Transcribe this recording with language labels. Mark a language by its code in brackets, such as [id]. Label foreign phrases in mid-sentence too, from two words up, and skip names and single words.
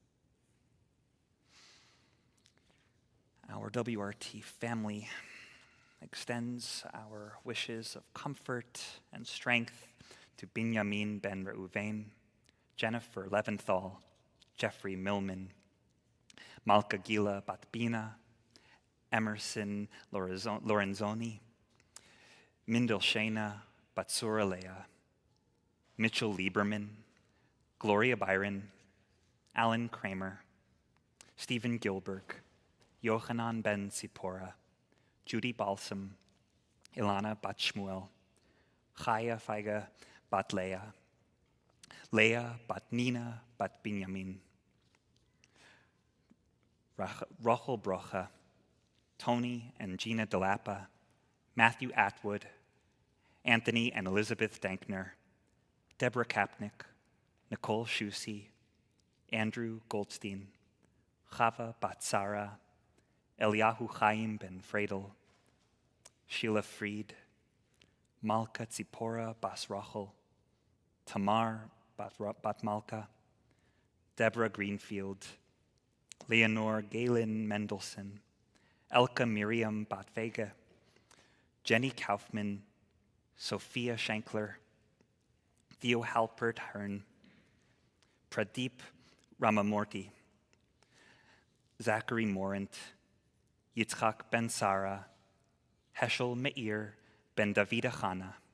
[en] Our WRT family, extends our wishes of comfort and strength to Binyamin ben Reuven, Jennifer Leventhal, Jeffrey Millman, Malka Gila Batbina, Emerson Lorenzoni, Mindel Shana Batsura Leah, Mitchell Lieberman, Gloria Byron, Alan Kramer, Stephen Gilberg, Yochanan ben Sipora, Judy Balsam, Ilana bat Shmuel, Chaya Faiga bat Leah, Leah bat Nina bat Binyamin, Rachel Brocha, Tony and Gina Delapa, Matthew Atwood, Anthony and Elizabeth Dankner, Deborah Kapnick, Nicole Shusi, Andrew Goldstein, Chava Batsara, Eliyahu Chaim ben Fredel, Sheila Fried, Malka Tzipora bas Rachel, Tamar bat Malka, Deborah Greenfield, Leonore Galen Mendelson, Elka Miriam bat Vega, Jenny Kaufman, Sophia Shankler, Theo Halpert Hearn, Pradeep Ramamurthy, Zachary Morant, Yitzchak ben Sara, Heschel Meir ben David Achana.